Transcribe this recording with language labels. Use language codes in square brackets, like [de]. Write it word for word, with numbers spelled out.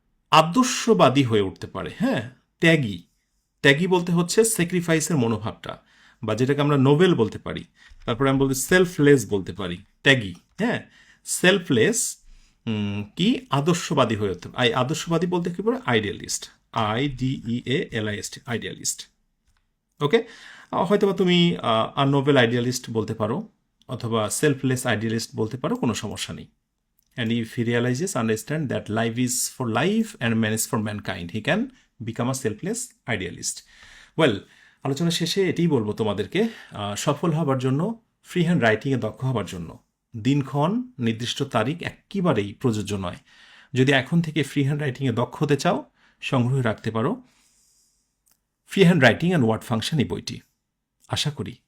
[bn] আদর্শবাদী হয়ে উঠতে পারে, হ্যাঁ ত্যাগী, ত্যাগী বলতে হচ্ছে স্যাক্রিফাইসের মনোভাবটা, বা যেটাকে আমরা নোবেল বলতে পারি, তারপরে আমি বলতে সেলফলেস বলতে পারি, ত্যাগী, হ্যাঁ সেলফলেস, কি আদর্শবাদী হয়ে উঠতে, আই আদর্শবাদী বলতে কি বলে, idealist, I DE A L I S T, idealist. Okay, হয়তোবা তুমি আননোবেল আইডিয়ালিস্ট বলতে পারো অথবা সেলফলেস আইডিয়ালিস্ট বলতে পারো, কোনো সমস্যা নেই। [en] And if he realizes, understand that life is for life and man is for mankind, he can become a selfless idealist. [bn] Well, আলোচনা শেষে এটাই বলবো তোমাদেরকে, আহ, সফল হবার জন্য, ফ্রি হ্যান্ড রাইটিংয়ে দক্ষ হবার জন্য দিনক্ষণ নির্দিষ্ট তারিখ একেবারেই প্রযোজ্য নয়। যদি এখন থেকে ফ্রি হ্যান্ড রাইটিংয়ে দক্ষ হতে চাও, সংগ্রহে রাখতে পারো free hand writing and word function এই বইটি। আশা করি